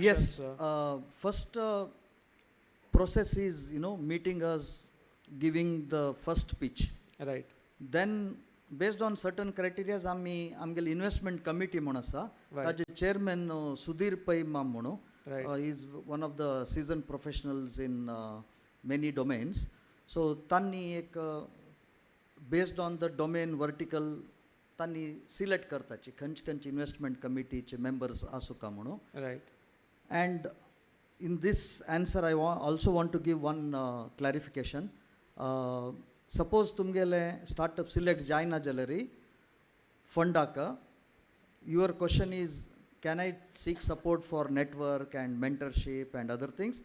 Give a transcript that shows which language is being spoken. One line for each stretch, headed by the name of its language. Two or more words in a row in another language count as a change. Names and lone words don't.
English: Yes, first process is meeting us, giving the first pitch. Right. Then based on certain criteria आमगेले investment committee
Konkani: म्हणून आसा ताजे
English: chairman सुधीर पै माम म्हणून he is one of the seasoned professionals in many domains.
Konkani: So तांणी एक
English: based on the domain vertical
Konkani: तांणी सिलेक्ट करताची खंयची इन्वेस्टमेंट कमिटीचे मेंबर्स आसूं का म्हणून.
English: रायट. And in this answer, I also want to give one clarification.
Konkani: Suppose tumgele startup select jaina jalari fundaka.
English: Your question is, can I seek support for network and mentorship and other things?